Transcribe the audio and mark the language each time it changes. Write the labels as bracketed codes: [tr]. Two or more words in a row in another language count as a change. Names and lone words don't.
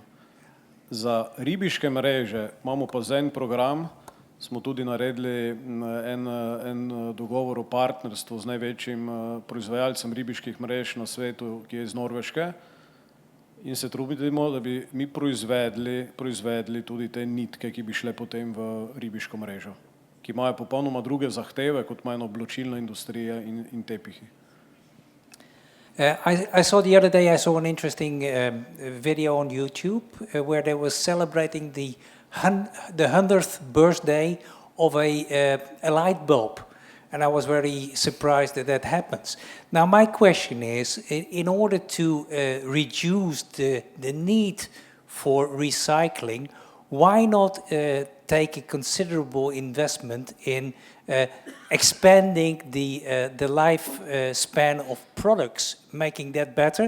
[sl] Za ribiške mreže imamo pa za en program, smo tudi naredili en dogovor o partnerstvu z največjim proizvajalcem ribiških mrež na svetu, ki je iz Norveške, in se trudimo, da bi mi proizvedli tudi te nitke, ki bi šle potem v ribiško mrežo, ki imajo popolnoma druge zahteve, kot imajo oblačilna industrija in tepihi. [en] I saw the other day, I saw an interesting video on YouTube where they were celebrating the 100th birthday of a light bulb. And I was very surprised that that happens. Now my question is, in order to reduce the need for recycling, why not take a considerable investment in expanding the life span of products, making that better?